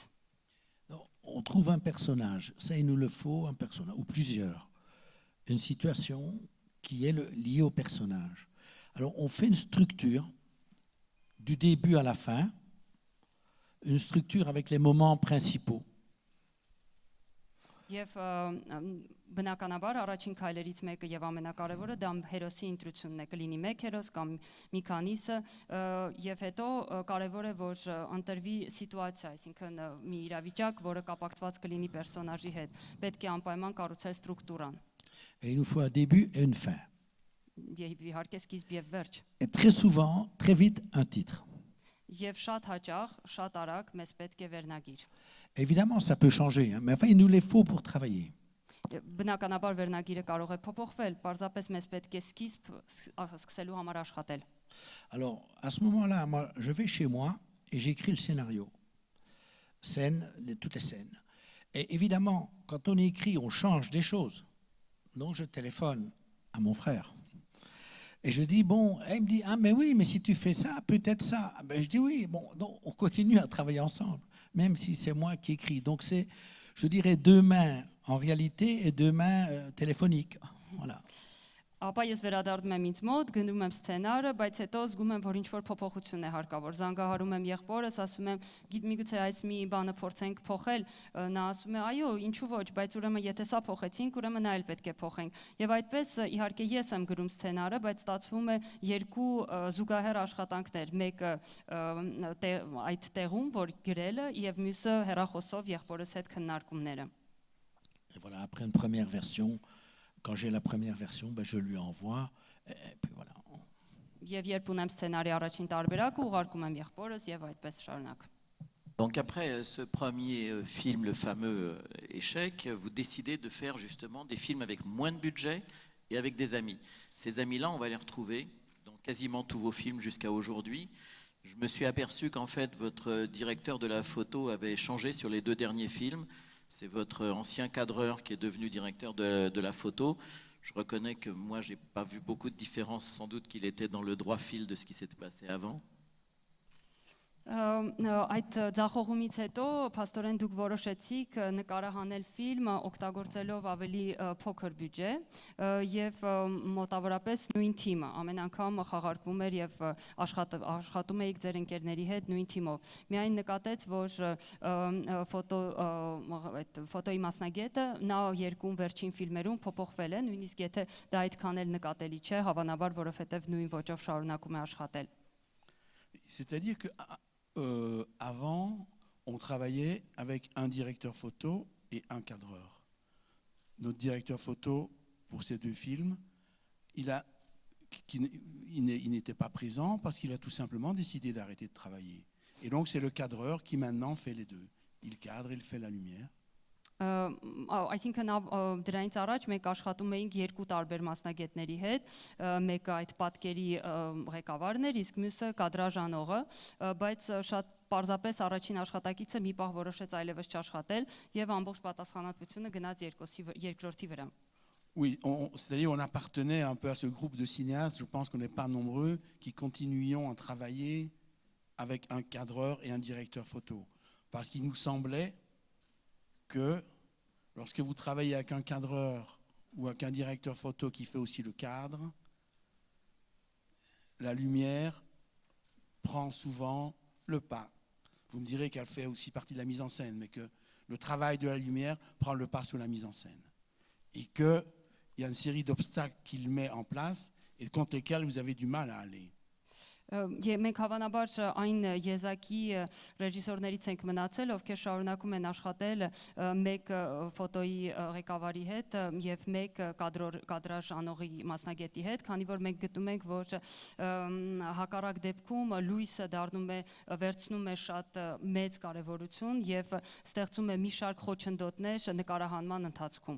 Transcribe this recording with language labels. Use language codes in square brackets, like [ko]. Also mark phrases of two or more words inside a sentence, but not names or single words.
[fr] On trouve un personnage, ça il nous le faut, un personnage, ou plusieurs, une situation qui est liée au personnage. Alors, on fait une structure du début à la fin, une structure avec les moments principaux. [hy] Եվ բնականաբար առաջին քայլերից մեկը եւ ամենակարևորը դա հերոսի ընտրությունն է, կլինի մեկ հերոս կամ մի քանիսը, եւ հետո կարևոր է որ ընտրվի սիտուացիա, այսինքն մի իրավիճակ, որը կապակցված կլինի պերսոնաժի հետ։ Պետք է անպայման կառուցել ստրուկտուրան։ [fr] Et il nous faut un début et une fin. [hy] եւ իհարկե սկիզբ եւ վերջ։ [fr] Et très souvent, très vite, un titre. [hy] Եվ շատ հաճախ, շատ արագ մեզ պետք է վերնագիր։ [fr] Évidemment, ça peut changer, hein, mais enfin, il nous les faut pour travailler. [hy] Բնականաբար վերնագիրը կարող է փոփոխվել, պարզապես մեզ պետք է սկիզբ սկսելու համար աշխատել։ [fr] Alors, à ce moment-là, moi, je vais chez moi et j'écris le scénario. Toutes les scènes. Et évidemment, quand on écrit, on change des choses. Donc, je téléphone à mon frère. Et je dis, bon, elle me dit, ah, mais oui, mais si tu fais ça, peut-être ça. Ben, je dis oui, bon, donc on continue à travailler ensemble, même si c'est moi qui écris. Donc, c'est, je dirais, deux mains en réalité et deux mains téléphoniques. Voilà. [hy] Ապա ես վերադառնում եմ ինձ մոտ, գնում եմ սցենարը, բայց հետո զգում եմ, որ ինչ-որ փոփոխություն է հարկավոր։ Զանգահարում եմ եղբորս, ասում եմ, միգուցե այս մի բանը փորձենք փոխել։ Նա ասում է, այո, ինչու ոչ, բայց ուրեմն եթե սա փոխեցինք, ուրեմն նա էլ պետք է փոխենք։ Եվ այդպես իհարկե ես եմ գրում սցենարը, բայց ստացվում է երկու զուգահեռ աշխատանքներ, մեկը այդ տեղում, որ գրելը, եւ մյուսը հեռախոսով եղբորս հետ քննարկումները։ [fr] Et voilà, après une première version, quand j'ai la première version, ben je lui envoie, et puis voilà. [hy] Եվ երբ ունեմ սցենարի առաջին տարբերակը, ուղարկում եմ եղբորս եւ այդպես շարունակ։ [fr] Donc après ce premier film, le fameux Échec, vous décidez de faire justement des films avec moins de budget et avec des amis. Ces amis-là, on va les retrouver dans quasiment tous vos films jusqu'à aujourd'hui. Je me suis aperçu qu'en fait, votre directeur de la photo avait changé sur les 2 derniers films. C'est votre ancien cadreur qui est devenu directeur de la photo. Je reconnais que moi, je n'ai pas vu beaucoup de différence. Sans doute qu'il était dans le droit fil de ce qui s'était passé avant. [hy] Այդ ձախողումից հետո փաստորեն դուք որոշեցիք նկարահանել ֆիլմը օգտագործելով ավելի փոքր բյուջե եւ մոտավորապես նույն թիմը ամեն անգամ խաղարկվում էր եւ աշխատում էիք ձեր ընկերների հետ նույն թիմով միայն նկատեց որ ֆոտոյի մասնագետը նա երկու վերջին ֆիլմերում փոփոխվել է նույնիսկ եթե դա այդքան էլ նկատելի չէ հավանաբար որովհետեւ նույն ոճով շարունակում է աշխատել [fr] C'est-à-dire que avant, on travaillait avec un directeur photo et un cadreur. Notre directeur photo pour ces 2 films, il n'était pas présent parce qu'il a tout simplement décidé d'arrêter de travailler. Et donc c'est le cadreur qui maintenant fait les 2. Il cadre, il fait la lumière. [hy] Այսինքն դրանից առաջ մենք աշխատում էինք երկու տարբեր մասնագետների հետ, մեկը այդ պատկերի ղեկավարն էր, իսկ մյուսը կադրաժանողը, բայց շատ պարզապես առաջին աշխատակիցը մի պահ որոշեց այլևս չաշխատել եւ ամբողջ պատասխանատվությունը գնաց երկրորդի վրա։ [fr] Oui, c'est-à-dire on appartenait un peu à ce groupe de cinéastes, je pense qu'on n'est pas nombreux, qui continuions à travailler avec un cadreur et un directeur photo. Parce qu'il nous semblait que lorsque vous travaillez avec un cadreur ou avec un directeur photo qui fait aussi le cadre, la lumière prend souvent le pas. Vous me direz qu'elle fait aussi partie de la mise en scène, mais que le travail de la lumière prend le pas sur la mise en scène. Et qu'il y a une série d'obstacles qu'il met en place et contre lesquels vous avez du mal à aller. [hy] Մենք հավանաբար այն եզակի ռեժիսորներից ենք մնացել, ովքեր շարունակում են աշխատել մեկ ֆոտոյի ղեկավարի հետ եւ մեկ կադրաժանողի մասնագետի հետ, քանի որ մենք գտնում ենք, որ հակառակ դեպքում լույսը դառնում է վերցնում է շատ մեծ կարեւորություն եւ ստեղծում է մի շարք խոչընդոտներ նկարահանման ընթացքում.